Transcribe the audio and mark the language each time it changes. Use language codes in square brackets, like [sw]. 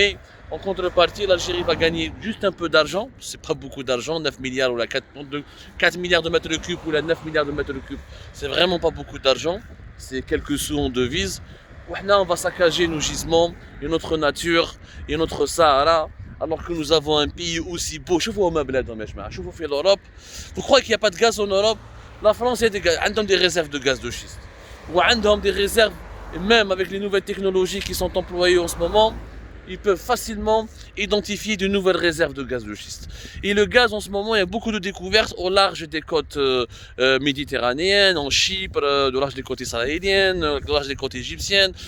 [fr] Mais en contrepartie, l'Algérie va gagner juste un peu d'argent, c'est pas beaucoup d'argent, 9 milliards ou la 4 milliards de mètres cubes ou la 9 milliards de mètres cubes, c'est vraiment pas beaucoup d'argent, c'est quelques sous en devises. On va saccager nos gisements et notre nature et notre Sahara, alors que nous avons un pays aussi beau. [ar] شوفوا هما بلادهم يا جماعه، شوفوا في l'Europe. [fr] Vous croyez qu'il n'y a pas de gaz en Europe? La France a des réserves de gaz de schiste. Ou des réserves, et même avec les nouvelles technologies qui sont employées en ce moment, ils peuvent facilement identifier de nouvelles réserves de gaz de schiste. Et le gaz en ce moment, il y a beaucoup de découvertes au large des côtes méditerranéennes, en Chypre, au large des côtes israéliennes, au large des côtes égyptiennes.